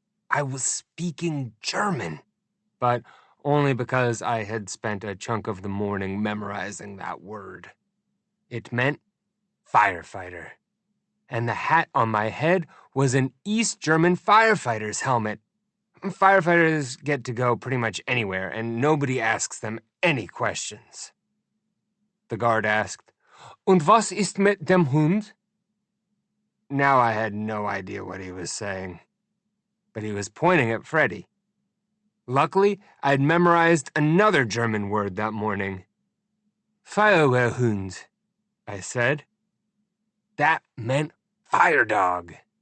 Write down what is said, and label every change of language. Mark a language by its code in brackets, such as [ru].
[en] I was speaking German, but only because I had spent a chunk of the morning memorizing that word. It meant firefighter, and the hat on my head was an East German firefighter's helmet. Firefighters get to go pretty much anywhere, and nobody asks them any questions. The guard asked, [de] "Und was ist mit dem Hund?" [en] Now I had no idea what he was saying, but he was pointing at Freddy. Luckily, I'd memorized another German word that morning. "Feuerwehrhund," I said. That meant fire dog.